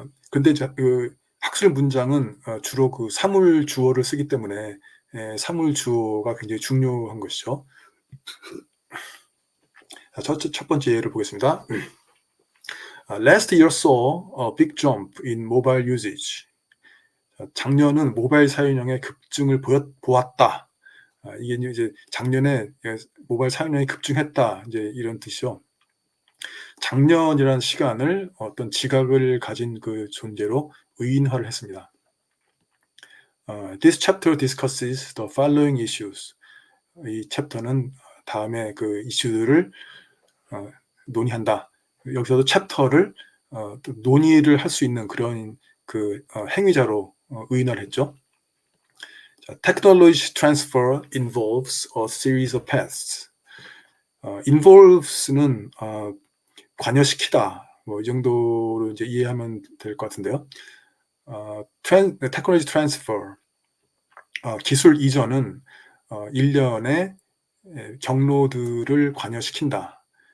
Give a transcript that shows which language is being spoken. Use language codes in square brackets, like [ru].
[ko] 근데 학술 문장은 주로 사물 주어를 쓰기 때문에 사물 주어가 굉장히 중요한 것이죠. 첫 번째 예를 보겠습니다. [en] Last year saw a big jump in mobile usage. [ko] 작년은 모바일 사용량의 급증을 보았다. 이게 이제 작년에 모바일 사용량이 급증했다. 이제 이런 뜻이죠. 작년이라는 시간을 어떤 지각을 가진 존재로 의인화를 했습니다. [en] This chapter discusses the following issues. [ko] 이 챕터는 다음에 이슈들을 논의한다. 여기서도 챕터를 또 논의를 할 수 있는 그런 행위자로 의인화를 했죠. [en] Technology transfer involves a series of paths. [ko] involves는 관여시키다. 뭐 이 정도로 이제 이해하면 될 것 같은데요. technology transfer 기술 이전은 일련의 경로들을 관여시킨다.